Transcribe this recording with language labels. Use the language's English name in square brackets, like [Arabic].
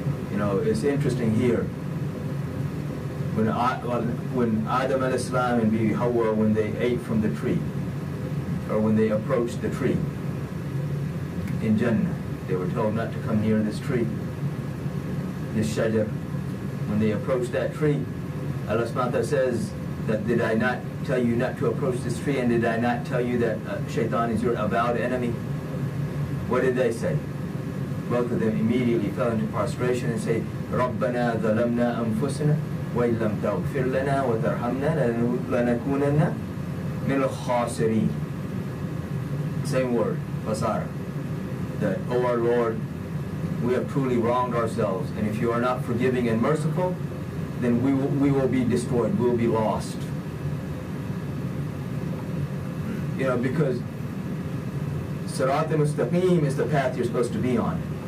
[English] It's interesting here. When Adam al-Islam and Bibi Hawa, when they ate from the tree, or when they approached the tree in Jannah, they were told not to come near this tree, this shajar. When they approached that tree, Allah subhanahu wa ta'ala says that, did I not tell you not to approach this tree, and did I not tell you that shaitan is your avowed enemy? What did they say? Both of them immediately fell into prostration and say, [Arabic] رَبَّنَا ظَلَمْنَا أَنفُسَنَا وَإِن لَمْ تَغْفِرْ لَنَا وَتَرْحَمْنَا لَنَكُونَنَّ مِنَ الْخَاسِرِينَ. [English] Same word, khasara. That, O our Lord, we have truly wronged ourselves, and if you are not forgiving and merciful, then we will be destroyed, we will be lost. Because Sirat al-Mustaqim is the path you're supposed to be on.